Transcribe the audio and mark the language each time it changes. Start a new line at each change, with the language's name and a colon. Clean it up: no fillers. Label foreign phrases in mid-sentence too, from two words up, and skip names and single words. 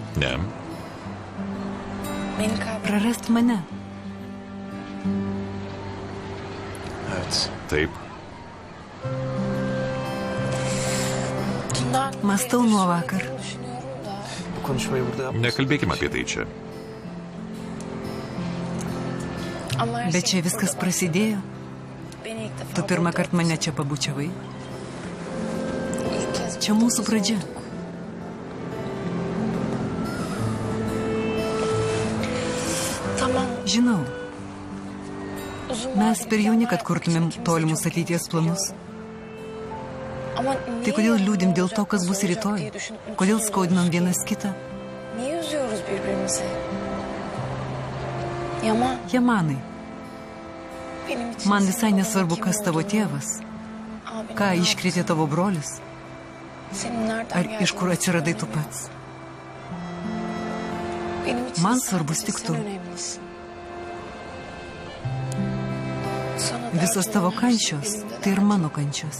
Turkish: Ne. Beni kaybetmek.
Lithuanian: prarast mane.
Turkish: Evet.
Lithuanian: Taip.
Turkish: Dünden
Lithuanian: Mąstau nuo vakar.
Turkish: düşünüyorum da. Bu konuşmayı burada yap.
Lithuanian: Nekalbėkime apie tai čia.
Turkish: Ama her
Lithuanian: Bet
Turkish: şey
Lithuanian: čia viskas prasidėjo.
Turkish: beni ilk defa
Lithuanian: Tu pirmą
Turkish: burada-
Lithuanian: kartą mane čia pabučiavai.
Turkish: İlk kez
Lithuanian: Čia mūsų pradžia.
Turkish: Tamam.
Lithuanian: Žinau,
Turkish: Uzun
Lithuanian: mes
Turkish: vadeli
Lithuanian: per jauni, kad
Turkish: planlar
Lithuanian: kurtumėm
Turkish: yapmak için
Lithuanian: tolimus
Turkish: ikimiz de
Lithuanian: ateities
Turkish: çok
Lithuanian: planus.
Turkish: Ama
Lithuanian: Tai
Turkish: niye
Lithuanian: kodėl
Turkish: yarın
Lithuanian: liūdim dėl to,
Turkish: olacak,
Lithuanian: kas bus
Turkish: nasıl olacak
Lithuanian: rytoj?
Turkish: diye düşünüp
Lithuanian: Kodėl
Turkish: mutsuz
Lithuanian: skaudinam
Turkish: oluyoruz?
Lithuanian: vienas kitą?
Turkish: Niye üzüyoruz birbirimizi? Yaman,
Lithuanian: Jamanai, Man visai nesvarbu, kas tavo tėvas, ką iškrėtė tavo brolis, ar iš kur atsiradai tu pats. Man svarbus tik tu. Visos tavo kančios, tai ir mano kančios.